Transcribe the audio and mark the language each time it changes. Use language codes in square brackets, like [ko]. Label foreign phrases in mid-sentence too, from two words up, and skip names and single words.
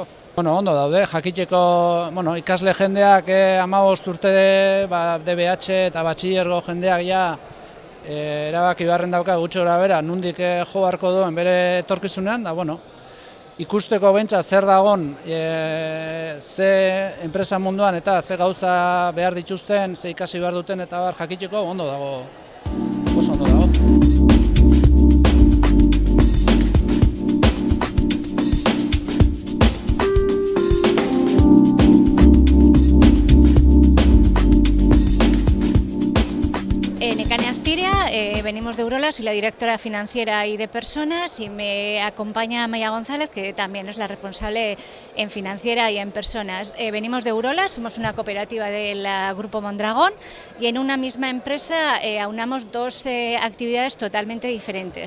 [eu] Ondo daude, jakiteko ikasle jendeak 15 urte DBH eta batxillergo jendeak erabaki beharren dauka gutxi gorabehera nondik jo beharko duen bere etorkizunean, ikusteko behintzat zer dagon, ze enpresa munduan eta ze gauza behar dituzten, ze ikasi behar duten eta jakiteko ondo dago, oso ondo dago. Nekane Azpiria, [es] venimos de Urola, soy la directora financiera y de personas y me acompaña Maya González, que también es la responsable en financiera y en personas. Venimos de Urola, somos una cooperativa del Grupo Mondragón y en una misma empresa aunamos dos actividades totalmente diferentes.